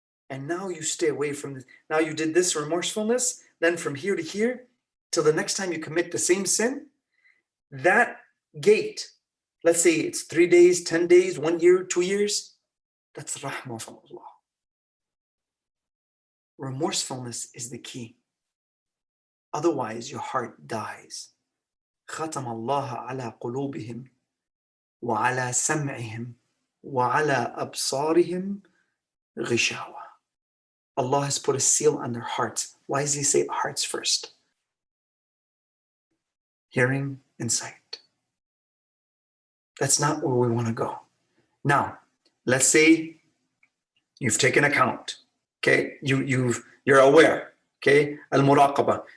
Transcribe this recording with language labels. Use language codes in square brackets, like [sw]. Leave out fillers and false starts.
[en] And now you stay away from this. Now you did this remorsefulness, then from here to here, till the next time you commit the same sin, that gate, let's say it's 3 days, 10 days, 1 year, 2 years, that's rahmah from Allah. Remorsefulness is the key. Otherwise, your heart dies. [ar] ختم الله على قلوبهم وعلى سمعهم وعلى أبصارهم غشاوة. [en] Allah has put a seal on their hearts. Why does He say hearts first? Hearing and sight. That's not where we want to go. Now, let's say you've taken account. Okay, you're aware. Okay, al-muraqaba.